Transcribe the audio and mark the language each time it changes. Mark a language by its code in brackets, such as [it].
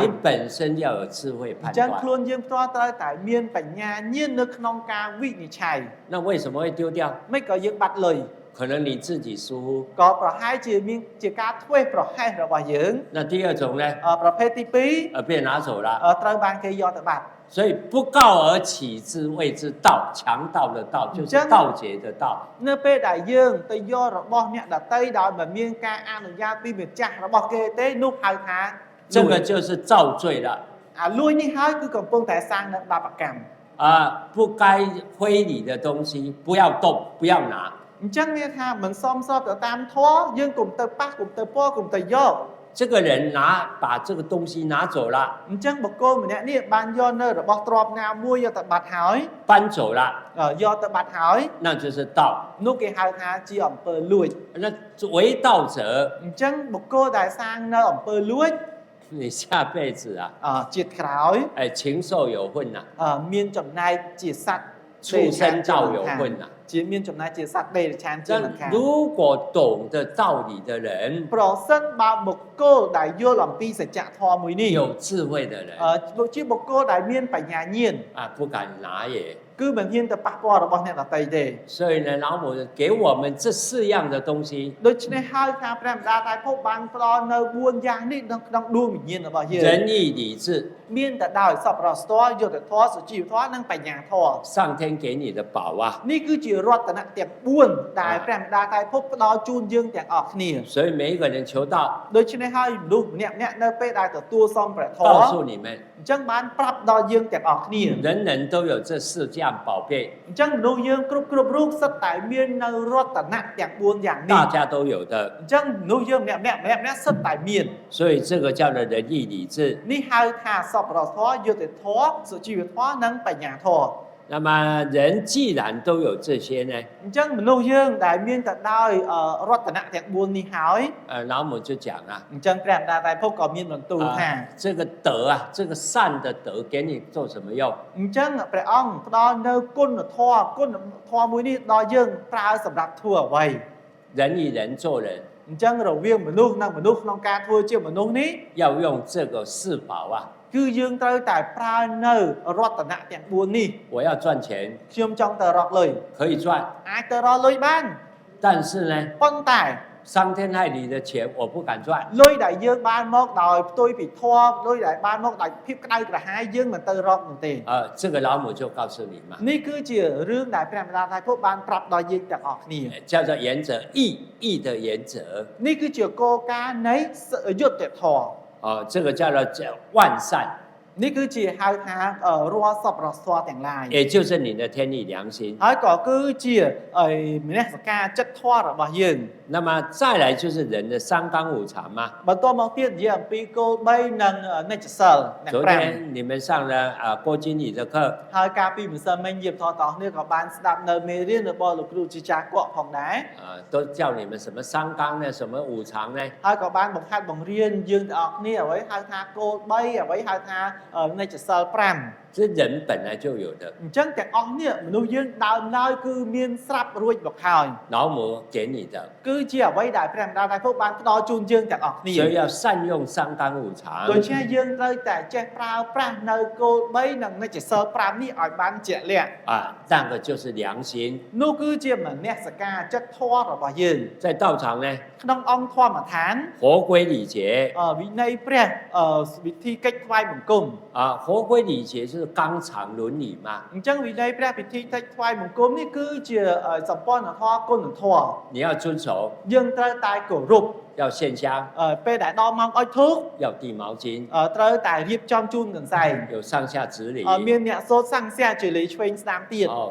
[zh] 你本身要有智慧判 [km] អញ្ចឹង [zh] 断 [km] ខ្លួនយើងផ្ទាល់ត្រូវតែមានបញ្ញាញៀននៅក្នុងការវិនិច្ឆ័យ [zh] 那为什么会丢掉？ [km] មិនក៏យើងបាត់លុយ [zh] 可能你自己疏忽。 [km] ក៏ប្រហែលជាមានជាការធ្វេសប្រហែសរបស់យើង [zh] 那第二种呢？ [km] ប្រភេទទី [zh] 被拿走了。 [km] 2ត្រូវបានគេយកទៅបាត់ [zh] 所以不告而起之谓之道，强盗的道就是盗劫的道。 [km] នៅពេលដែលយើងទៅយករបស់អ្នកដតីដោយមិនមានការអនុញ្ញាតពីម្ចាស់របស់គេទេនោះហៅថា [zh] 这个就是造罪了 [km] អាលួយនេះហើយគឺកំពុងតែសាងនៅបាបកម្ម 啊！ [zh] 不该归你的东西不要动，不要拿。 [km] អញ្ចឹងមានថាមិនសមស្របទៅតាមធម៌យើងកុំទៅប៉ះកុំទៅពណ៌កុំទៅយក [zh] 这个人把这个东西拿走了， [km] អញ្ចឹងបុគ្គលម្នាក់នេះបានយកនៅរបស់ទ្រព្យណាមួយយកទៅបាត់ហើយ [zh] 搬走了， [km] យកទៅបាត់ហើយ [zh] 那就是盗。 [km] នោះគេហៅថាជាអំពើលួច [zh] 那为盗者， [km] អញ្ចឹងបុគ្គលដែលសាងនៅអំពើលួច [zh] 你下辈子啊， [km] ជាតិក្រោយ [zh] 哎，禽兽有份呐、 [km] មានចំណែកជាសត្វ [zh] 畜生道有份呐、 [km] ជាមានចំណែកជាសត្វដេរឆានជាមិនខាន [zh] 那如果懂得道理的人， [km] ប្រសិនបើបុគ្គលដែលយល់អំពីសច្ចធម៌មួយនេះ [zh] 有智慧的人 [km] ជាបុគ្គលដែលមានបញ្ញាញាណ [zh] 啊，不敢拿也。 [km] គឺមិនហ៊ានទៅប៉ះពាល់របស់អ្នកដទៃទេ [zh] 所以呢，老母给我们这4样的东西， [km] ដូច្នេះហើយថាព្រះម្ដាយតែភពបានផ្ដល់នៅ4យ៉ាងនេះនៅក្នុងដួងវិញ្ញាណរបស់យើង [zh] 仁义礼智， [km] មានតែដោយសប្បុរសធម៌យុត្តិធម៌សុជីវធម៌និងបញ្ញាធម៌ [zh] 上天给你的宝啊。 [km] នេះគឺជារតនៈទាំង4ដែលព្រះម្ដាយតែភពផ្ដល់ជូនយើងទាំងអស់គ្នា [zh] 所以每一个人求道， [km] ដូច្នេះហើយមនុស្សម្នាក់ៗនៅពេលដែលទទួលសំព្រះធម៌ [zh] 告诉你们， [km] អញ្ចឹងបានប្រាប់ដល់យើងទាំងអស់គ្នា [zh] 人人都有这4样宝贝， [km] អញ្ចឹងមនុស្សយើងគ្រប់រូបសិតតែមាននៅរតនៈទាំង4យ៉ាងនេះ [zh] 大家都有的。 [km] អញ្ចឹងមនុស្សយើងម្នាក់សិតតែមាន [zh] 所以这个叫做仁义礼智。 [km] នេះហៅថាសប្បុរសធម៌យុត្តិធម៌សុជីវធម៌និងបញ្ញាធម៌ [zh] 那么人既然都有这些呢， [km] អញ្ចឹងមនុស្សយើងដែលមានតែដោយរតនៈទាំង4នេះហើយ [zh] 老母就讲啊， [km] អញ្ចឹងព្រះម្ដាយតែភពក៏មានបន្ទូលថា [zh] 这个德啊，这个善的德给你做什么用？ [km] អញ្ចឹងព្រះអង្គផ្ដល់នៅគុណធម៌មួយនេះដល់យើងប្រើសម្រាប់ធ្វើអ្វី [zh] 人与人做人， [km] អញ្ចឹងរវាងមនុស្សនិងមនុស្សក្នុងការធ្វើជាមនុស្សនេះ [zh] 要用这个四宝啊。 [km] គឺយើងត្រូវតែប្រើនៅរតនៈទាំង4នេះ [zh] 我要赚钱， [km] ខ្ញុំចង់ទៅរកលុយ [zh] 可以赚， [km] អាចទៅរកលុយបាន [zh] 但是呢， [km] ប៉ុន្តែ [zh] 伤天害理的钱我不敢赚。 [km] លុយដែលយើងបានមកដោយផ្ទុយពីធម៌លុយដែលបានមកដោយភាពក្តៅក្រហាយយើងមិនទៅរកនោះទេ [zh] 这个老母就告诉你嘛， [km] នេះគឺជារឿងដែលព្រះម្ដាយតែពុទ្ធបានប្រាប់ដល់យើងទាំងអស់គ្នា [zh] 叫做原则，义的原则。 [km] នេះគឺជាគោលការណ៍នៃយុត្តិធម៌ [zh] 这个叫做万善， [km] នេះគឺជាហៅថារាល់សប្បុរសធម៌ទាំងឡាយ [zh] 也就是你的天理良心。 [km] ហើយក៏គឺជាមនសិការចិត្តធម៌របស់យើង [zh] 那么再来就是人的三纲五常嘛。 [km] បន្ទាប់មកទៀតនិយាយអំពីគោល3និងនិច្ចសិលនិង [zh] 昨 5 天你们上了郭经理的课， [km] ហើយកាលពីម្សិលមិញយាមថតអស់គ្នាក៏បានស្ដាប់នៅមេរៀនរបស់លោកគ្រូជាចាស់កក់ផងដែរ [zh] 都叫你们什么三纲呢，什么五常呢？ [km] ហើយក៏បានបង្ហាត់បង្រៀនយើងទាំងអស់គ្នាអ្វីហៅថាគោល3អ្វីហៅថានិច្ចសិល5 [zh] 这人本来就有的， [km] អញ្ចឹងទាំងអស់នេះមនុស្សយើងដើមឡើយគឺមានស្រាប់រួចមកហើយ [zh] 老母给你的， [km] គឺជាអ្វីដែលព្រះម្ដាយតែពុទ្ធបានផ្ដល់ជូនយើងទាំងអស់គ្នា [zh] 所以要善用三纲五常。 [km] ដូច្នេះយើងត្រូវតែចេះប្រើប្រាស់នៅគោល3និងនិច្ចសិល5នេះឲ្យបានជាក់លាក់ [zh] 那个就是良心。 [km] នោះគឺជាមនសិការចិត្តធម៌របស់យើង [zh] 在道场呢， [km] ក្នុងអង្គធម្មដ្ឋាន [zh] 活规礼节 [km] វិន័យព្រះវិធីកិច្ចថ្វាយបង្គំ [zh] 活规礼节就是纲常伦理嘛。 [km] អញ្ចឹងវិន័យព្រះពិធីកិច្ចថ្វាយបង្គំនេះគឺជាសម្ព័ន្ធធម៌គុណធម៌ [zh] 你要遵守， [km] យើងត្រូវតែគោរព [zh] 要献香， [km] ពេលដែលដល់ម៉ោងអុជធូប [zh] 要递毛巾， [km] ត្រូវតែរៀបចំជូនកន្សែង [zh] 有上下执礼。 [km] មានអ្នកសូត្រសង្ឃាជាលីឆ្វេងស្ដាំទៀត